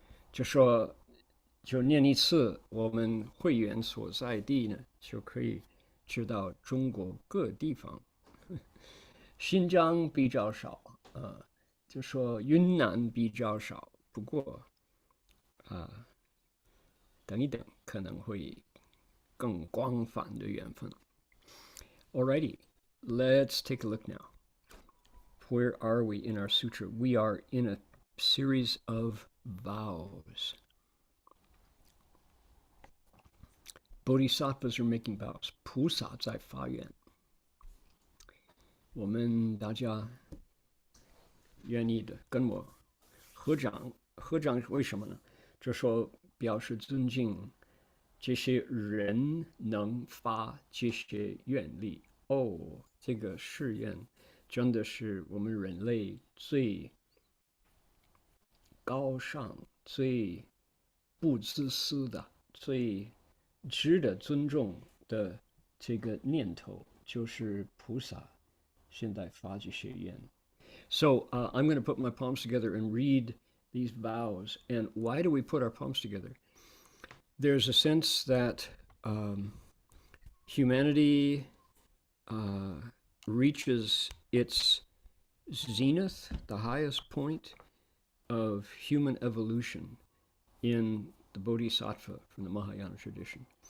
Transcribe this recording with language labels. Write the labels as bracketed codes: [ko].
[zh] 就说就念一次我们会员所在地呢，就可以知道中国各地方。新疆比较少就说云南比较少，不过等一等可能会更广泛的缘分。 [en] Alrighty, let's take a look now. Where are we in our sutra? We are in a series of vows. Bodhisattvas are making vows. [zh] 菩萨在发愿。我们大家愿意的跟我合掌，合掌为什么呢？这说表示尊敬这些人能发这些愿力。这个誓愿真的是我们人类最高尚、最不自私的、最值得尊重的这个念头，就是菩萨现在发这些愿。 [en] So I'm going to put my palms together and read these vows. And why do we put our palms together? There's a sense that humanity reaches its zenith, the highest point of human evolution in the Bodhisattva from the Mahayana tradition.